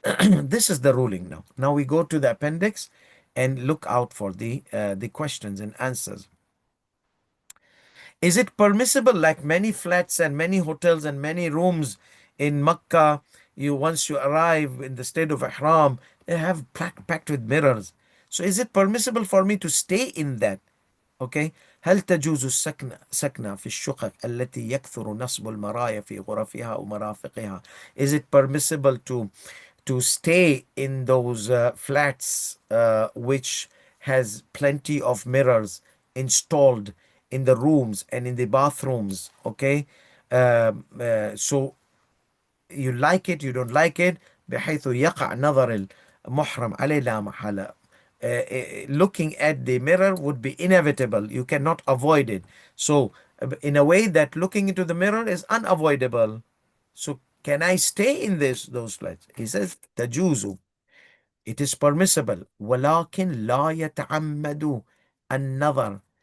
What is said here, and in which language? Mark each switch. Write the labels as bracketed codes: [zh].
[en] This is the ruling now. Now we go to the appendix and look out for the questions and answers. Is it permissible, like many flats and many hotels and many rooms in Mecca, once you arrive in the state of Ihram, they have packed with mirrors. So is it permissible for me to stay in that? Okay. [ar] هل تجوز سكنة في الشقق التي يكثر نصب المرايا في غرفها أو مرافقها? [en] Is it permissible to stay in those flats which has plenty of mirrors installed in the rooms and in the bathrooms? Okay. So you like it, you don't like it. [ar] بحيث يقع نظر المحرم عليه لا محالة. [en] Looking at the mirror would be inevitable. You cannot avoid it. So in a way that looking into the mirror is unavoidable. So can I stay in those flats? He says تجوز. It is permissible. [ar] ولكن لا يتعمد النظر.